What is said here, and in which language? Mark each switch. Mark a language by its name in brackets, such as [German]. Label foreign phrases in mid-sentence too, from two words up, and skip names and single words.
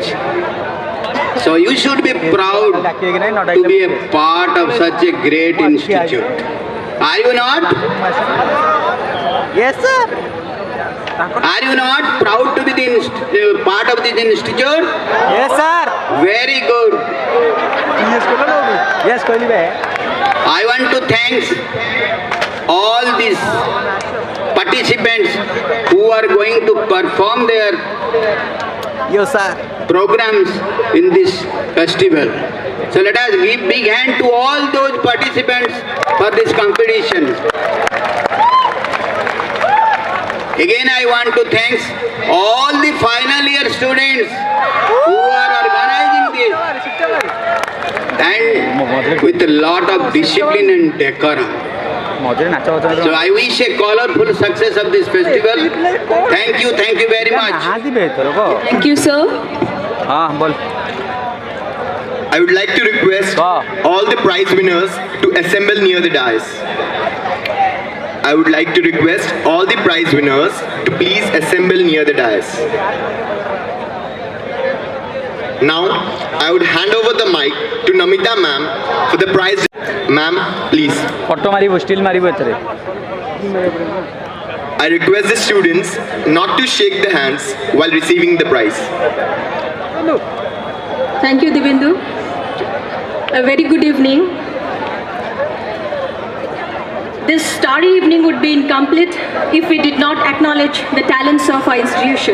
[English] So you should be proud to be a part of such a great institute. Are you not? yes sir Are you not proud to be the part of this institute? yes sir Very good. [Odia] yes କହିଲି ବେ [English] I want to thank all these participants who are going to perform their yo sir programs in this festival. So let us give big hand to all those participants for this competition. Again, I want to thank all the final year students who are organizing this and with a lot of discipline and decorum. [Odia] ମଝିରେ ନାଚ [English] So I wish a colorful success of this festival. Thank you very much. [Odia] ନାହାନ୍ତି ବେ ଏଥରକ [English] Thank you, sir. [Odia] ହଁ ବୋଲ [English] I would like to request all the prize winners to assemble near the dais. I would like to request all the prize winners to please assemble near the dais. Now, I would hand over the mic to Namita ma'am for the prize. Ma'am, please. [Odia] ଫଟୋ ମାରିବୁ ଷ୍ଟିଲ୍ ମାରିବୁ ଏଥିରେ [English] I request the students not to shake the hands while receiving the prize. Thank you, Divindu. A very good evening. This starry evening would be incomplete if we did not acknowledge the talents of our institution.